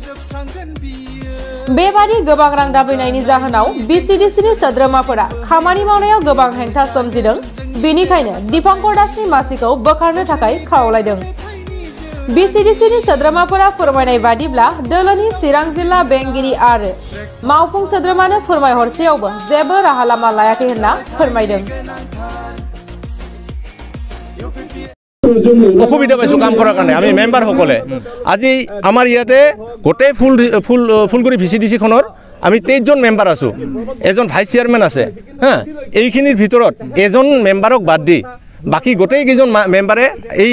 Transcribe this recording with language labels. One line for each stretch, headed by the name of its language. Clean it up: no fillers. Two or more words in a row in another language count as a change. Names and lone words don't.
Bodo: बेबादि गोबां रां दाबिनायनि जाहोनाव BCDC नि सोद्रोमाफोरा खामानि मावनायाव गोबां हेंथा सोमजिदों बेनिखायनो दीपांकर दासनि मासिखौ बोखारनो थाखाय खावलायदों BCDC नि सोद्रोमाफोरा फोरमायनाय बादिब्ला दोलोनि चिरां जिल्ला बेंगिरि आरो मावफुं सोद्रोमानो फोरमायहरसेयावबो जेबो राहा लामा लायाखै होनना फोरमायदों
Assamese: অসুবিধা পাইছো কাম কৰাৰ কাৰণে আমি মেম্বাৰ সকলে আজি আমাৰ ইয়াতে গোটেই ফুলগুৰি VCDC খনৰ আমি 23 জন মেম্বাৰ আছো এজন ভাইস চেয়াৰম্যান আছে হা এইখিনিৰ ভিতৰত এজন মেম্বাৰক বাদ দি বাকি গোটেই কেইজন মেম্বাৰে এই